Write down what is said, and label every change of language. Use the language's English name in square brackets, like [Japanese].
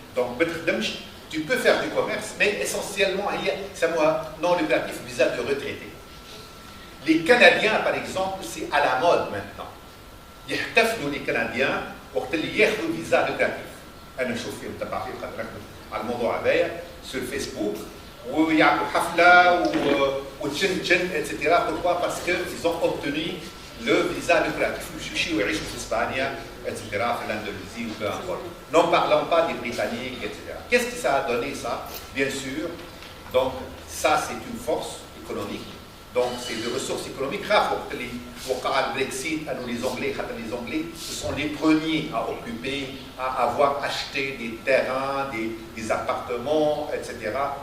[French] Donc, [Arabic] ما تخدمش, [French] tu peux faire du commerce, mais essentiellement, c'est moi non lucratif, visa de retraité. Les Canadiens, par exemple, c'est à la mode maintenant. [Arabic] يحتفلوا [French] les Canadiens [Arabic] وقت اللي ياخذوا فيزا لوكاتيف. انا نشوف فيهم تبع فيه خاطر على الموضوع هذايا [French] sur Facebook [Arabic] ويعملوا حفله وتشن تشن etc. [French] Pourquoi? Parce qu'ils ont obtenu le visa lucratif [Arabic] ويمشيوا يعيشوا في اسبانيا [French] etc. في l'Andalousie ou peu importe. N'en parlons pas des Britanniques etc. Qu'est-ce que ça a donné ça? Bien sûr, donc ça c'est une force économique. Donc, c'est des ressources économiques. Pour le Brexit, les Anglais, ce sont les premiers à occuper, à avoir acheté des terrains, des appartements, etc.